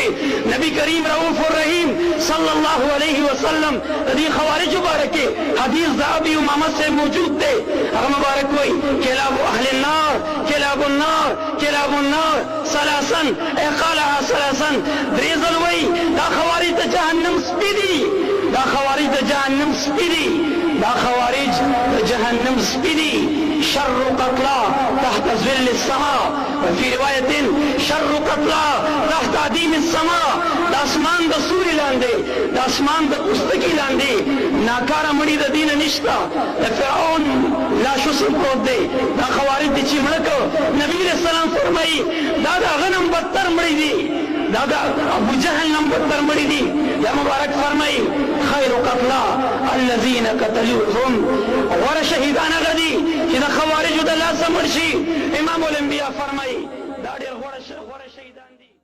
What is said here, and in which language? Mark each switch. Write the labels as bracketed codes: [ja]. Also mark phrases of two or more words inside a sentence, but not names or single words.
[ps] نبی کریم رؤوف الرحیم صلی الله علیه وسلم د دې خوارج مبارکه حدیث د ابي امامه سے موجود دی. هغه مبارک وایي [ar] کلاب اهل النار کلاب النار کلاب النار ثلاثا قالها ثلاثا [ps] درې ځل وایي دا خوارج د جهنم سپي دي دا خوارج د جهنم سپي دي دا خوارج د جهنم سپي دي. [ar] شر قتلى تحت ظل السماء وفي رواية شر قتلى تحت عديم السماء. [ps] د اسمان د سوري لاندې د اسمان د پوستکي لاندې ناکاره مړي د دین نشته. د فرعون لاشو سم پروت دی. دا خوارج دي چې مړه کړ. نبی علیہ السلام فرمایي دا د هغه نه بدتر مړي دي دا د ابو جهل نه بدتر مړي دي. یا مبارک فرمایي [ar] خیر قتلى الذين قتلوهم [ps] غوره شهیدان هغه دي چې د خوارجو د لاسه مړ شي. امام الانبیاء فرمایي دا ډېر غوره شهیدان